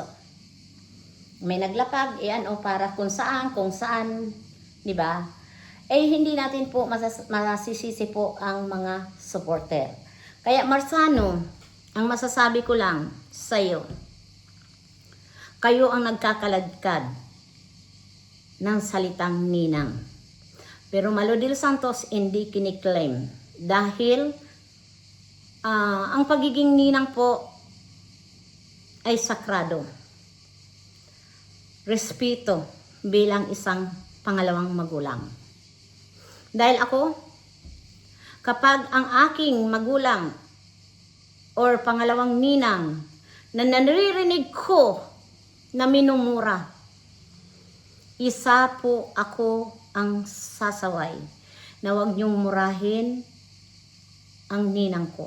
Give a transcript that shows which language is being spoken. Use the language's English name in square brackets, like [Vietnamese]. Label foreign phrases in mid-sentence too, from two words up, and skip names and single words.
[Filipino] May naglapag, para kung saan, di ba? Eh hindi natin po masisisi po ang mga supporter. Kaya Marsano, ang masasabi ko lang sa iyo, kayo ang nagkakaladkad ng salitang ninang. Pero Malo de los Santos hindi kiniklaim dahil ang pagiging ninang po ay sakrado. Respeto bilang isang pangalawang magulang. Dahil ako, kapag ang aking magulang or pangalawang ninang na naririnig ko na minumura, isa po ako ang sasaway na huwag niyong murahin ang ninang ko.